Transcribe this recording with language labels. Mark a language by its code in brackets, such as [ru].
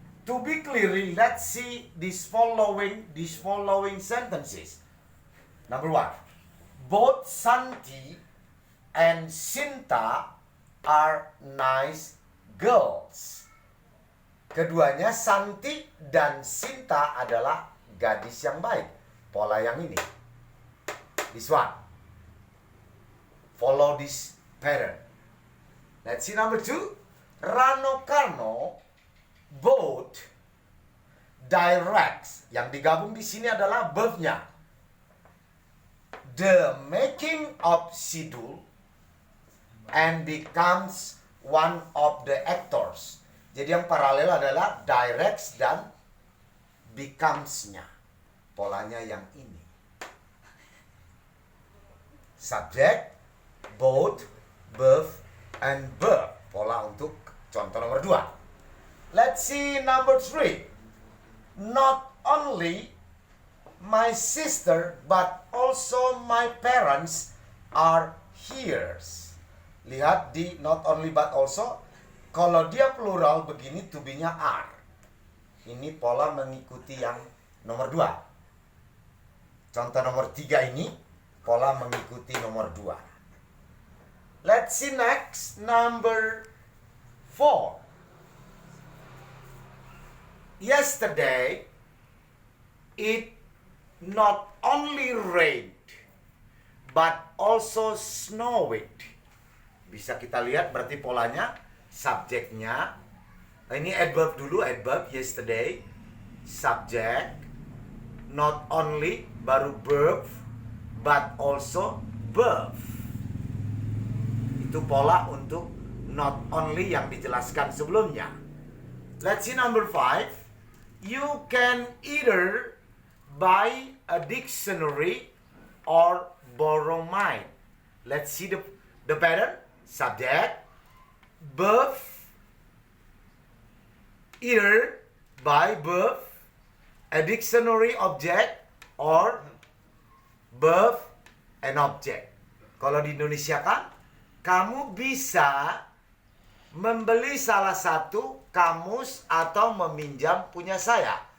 [en] To be clearly, let's see these following sentences. Number 1. Both Santi and Sinta are nice girls. [id] Keduanya, Santi dan Sinta, adalah gadis yang baik. Pola yang ini. [en] This one. Follow this pattern. Let's see number 2. Rano Karno both directs. [id] Yang digabung di sini adalah verbnya. [en] The making of Sidul and becomes one of the actors. [id] Jadi yang paralel adalah directs dan becomes-nya. Polanya yang ini. [en] Subject, both, verb, and verb. [id] Pola untuk contoh nomor 2. [en] Let's see number 3. Not only my sister, but also my parents are here. [id] Lihat di [en] not only but also. [id] Kalau dia plural begini to be-nya are. Ini pola mengikuti yang nomor 2. Contoh nomor 3 ini pola mengikuti nomor 2. [en] Let's see next, number 4. Yesterday, it not only rained, but also snowed. [id] Bisa kita lihat berarti polanya, subjeknya. Ini adverb dulu, adverb yesterday, subject, not only, baru verb, but also verb. Itu pola untuk not only yang dijelaskan sebelumnya. [en] Let's see number 5. You can either buy a dictionary or borrow mine. Let's see the pattern. Subject, verb, either, buy, verb, a dictionary, object, or verb and object. [id] Kalau di Indonesia kan, kamu bisa membeli salah satu kamus atau meminjam punya saya.